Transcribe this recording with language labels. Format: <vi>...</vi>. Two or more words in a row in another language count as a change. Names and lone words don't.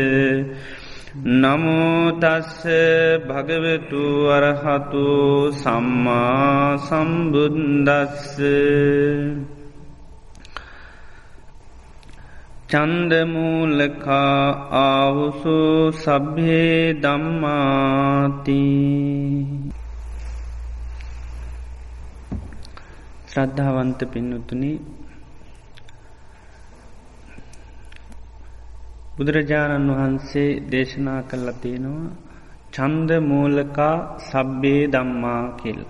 <pi>නමෝ තස්ස භගවතු වරහතු සම්මා සම්බුද්දස්ස චන්දමූලකා ආවුසු සබ්හේ ධම්මාති.</pi> <si>ශ්‍රද්ධාවන්ත පින්නතුනි, බුදුරජාණන් වහන්සේ දේශනා කළා තියෙනවා</si> <pi>චන්දමූලකා සබ්බේ ධම්මා</pi> <si>කියලා.</si>